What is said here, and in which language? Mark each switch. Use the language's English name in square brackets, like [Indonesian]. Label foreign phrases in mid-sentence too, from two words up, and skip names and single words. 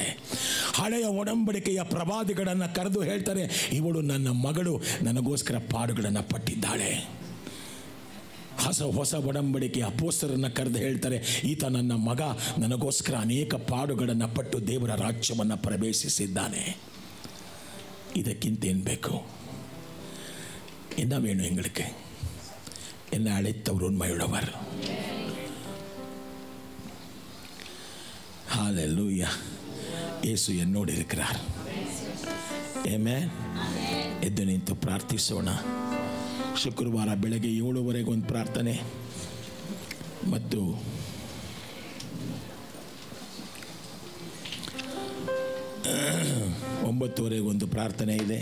[Kannada] ಹಳೆಯ ಒಡಂಬಡಿಕೆಯ ಪ್ರವಾದಿಗಳನ್ನು ಕರೆದು ಹೇಳ್ತಾರೆ, ಇವಳು ನನ್ನ ಮಗಳು, ನನಗೋಸ್ಕರ ಪಾಡುಗಳನ್ನು ಪಟ್ಟಿದ್ದಾಳೆ. ಹೊಸ ಒಡಂಬಡಿಕೆಯ ಅಪೊಸ್ತಲರನ್ನು ಕರೆದು ಹೇಳ್ತಾರೆ, ಈತ ನನ್ನ ಮಗ, ನನಗೋಸ್ಕರ ಅನೇಕ ಪಾಡುಗಳನ್ನು ಪಟ್ಟು ದೇವರ ರಾಜ್ಯವನ್ನು ಪ್ರವೇಶಿಸಿದ್ದಾನೆ. ಇದಕ್ಕಿಂತ ಏನು ಬೇಕು? [Tamil] என்ன வேணும் எங்களுக்கு? என்னை அழைத்தவர் உண்மையுள்ளவர். ஹalleluya. ಯೇಸು என்னோடு இருக்கிறார். [Kannada] ಆಮೆನ್. ಎದ್ದು ನಿಂತು ಪ್ರಾರ್ಥಿಸೋಣ. ಶುಕ್ರವಾರ ಬೆಳಗ್ಗೆ 7:30 ಒಂದು ಪ್ರಾರ್ಥನೆ ಮತ್ತು 9:30 ಒಂದು ಪ್ರಾರ್ಥನೆ ಇದೆ.